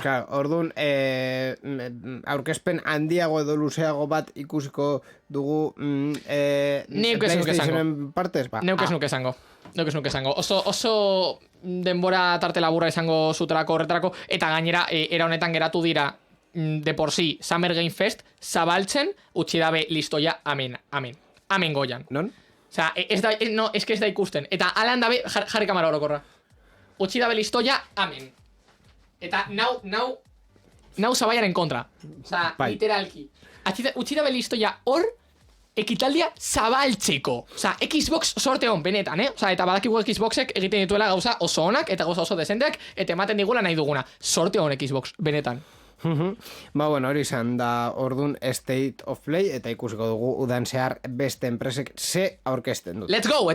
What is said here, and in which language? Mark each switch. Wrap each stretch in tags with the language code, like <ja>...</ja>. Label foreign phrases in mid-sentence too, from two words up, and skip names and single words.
<eu>Claro, orduan, aurkezpen handiago edo luzeago bat ikusiko dugu PlayStationen partez? Neuk ez nuke esango. Oso denbora tarte laburra izango zutelako horretarako, eta gainera era honetan geratu dira</eu> <es>de por sí</es> <eu>Summer Game Fest zabaltzen, utzi dabe listo ja, amen goian. Non? Osea,</eu> <es>es que</es> <eu>ez da ikusten. Eta alan dabe, jarri kamara orokorra. Utzi dabe listo ja, amen. Eta nau zabaiaren kontra. Osea, Bai. literalki. Utzi dabe listo ja hor, ekitaldia zabaltzeko. Osea, Xbox sorte hon, benetan, Osea, eta badakigu Xboxek egiten dituela gauza oso onak, eta gauza oso desenteak, eta ematen digula nahi duguna. Sorte hon Xbox, benetan. Ba, bueno, hori izan da ordun State of Play, eta ikusiko dugu udan zehar beste enpresek ze aurkezten dut.</eu> <en>Let's go!</en>